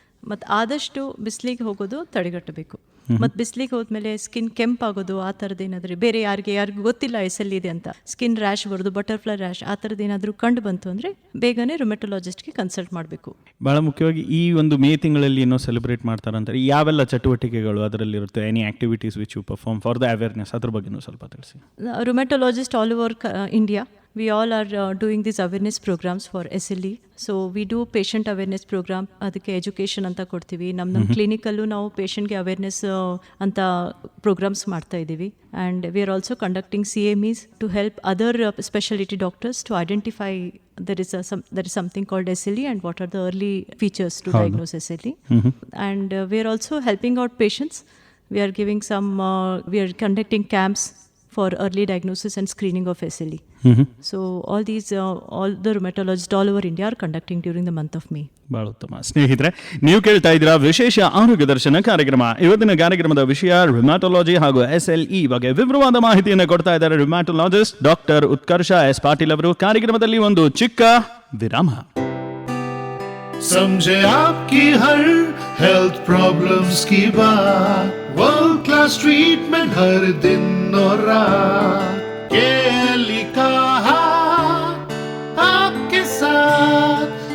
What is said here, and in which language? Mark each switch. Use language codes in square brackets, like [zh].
[kn] ಮತ್ತು ಆದಷ್ಟು ಬಿಸಿಲಿಗೆ ಹೋಗೋದು ತಡೆಗಟ್ಟಬೇಕು. ಮತ್ತು ಬಿಸಿಲಿಗೆ ಹೋದ್ಮೇಲೆ ಸ್ಕಿನ್ ಕೆಂಪಾಗೋದು, ಆ ಥರದ್ದು ಏನಾದರೂ ಬೇರೆ ಯಾರಿಗೂ ಗೊತ್ತಿಲ್ಲ SLE ಇದೆ ಅಂತ, ಸ್ಕಿನ್ ರ್ಯಾಶ್ ಬರೋದು, ಬಟರ್ಫ್ಲೈ ರ್ಯಾಶ್, ಆ ಥರದ್ದು ಏನಾದರೂ ಕಂಡು ಬಂತು ಅಂದರೆ ಬೇಗನೆ ರುಮೆಟೊಲಾಜಿಸ್ಟ್ಗೆ ಕನ್ಸಲ್ಟ್ ಮಾಡಬೇಕು. ಭಾಳ ಮುಖ್ಯವಾಗಿ ಈ ಒಂದು ಮೇ ತಿಂಗಳಲ್ಲಿ ಏನೋ ಸೆಲೆಬ್ರೇಟ್ ಮಾಡ್ತಾರಂತಾರೆ, ಯಾವೆಲ್ಲ ಚಟುವಟಿಕೆಗಳು ಅದರಲ್ಲಿರುತ್ತೆ? [en] any activities which you perform for the awareness, [kn] ಅದ್ರ ಬಗ್ಗೆನೂ ಸ್ವಲ್ಪ ತಿಳಿಸಿ. [en] Rheumatologist all over India, we all are doing these awareness programs for SLE. So we do patient awareness program, [kn] ಅದಕ್ಕೆ ಎಜುಕೇಷನ್ ಅಂತ ಕೊಡ್ತೀವಿ. ನಮ್ಮ ಕ್ಲಿನಿಕಲ್ಲೂ ನಾವು ಪೇಷಂಟ್ಗೆ ಅವೇರ್ನೆಸ್ ಅಂತ ಪ್ರೋಗ್ರಾಮ್ಸ್ ಮಾಡ್ತಾ ಇದ್ದೀವಿ. [en] And we are also conducting CMEs to help other specialty doctors to identify there is something called SLE and what are the early features to diagnose SLE. And we are also helping out patients. We are giving we are conducting camps for early diagnosis and screening of SLE. So all the rheumatologists all over India are conducting during the month of May. [kn] ಬಹಳ ಉತ್ತಮ. ಸ್ನೇಹಿತರೆ, ನೀವು ಕೇಳ್ತಾ ಇದ್ದೀರಾ ವಿಶೇಷ ಆರೋಗ್ಯ ದರ್ಶನ ಕಾರ್ಯಕ್ರಮ. ಇವತ್ತಿನ ಕಾರ್ಯಕ್ರಮದ ವಿಷಯ ರುಮ್ಯಾಟೊಲಾಜಿ ಹಾಗೂ SLE ಬಗ್ಗೆ ವಿವರವಾದ ಮಾಹಿತಿಯನ್ನು ಕೊಡ್ತಾ ಇದ್ದಾರೆ ರುಮ್ಯಾಟೊಲಾಜಿಸ್ಟ್ ಡಾಕ್ಟರ್ ಉತ್ಕರ್ಷ S. ಪಾಟೀಲ್ ಅವರು. ಕಾರ್ಯಕ್ರಮದಲ್ಲಿ ಒಂದು ಚಿಕ್ಕ ವಿರಾಮ. [hi] समझे आपकी हर हेल्थ प्रॉब्लम्स की बात, वर्ल्ड क्लास ट्रीटमेंट हर दिन और रात, केली का हाथ आपके साथ.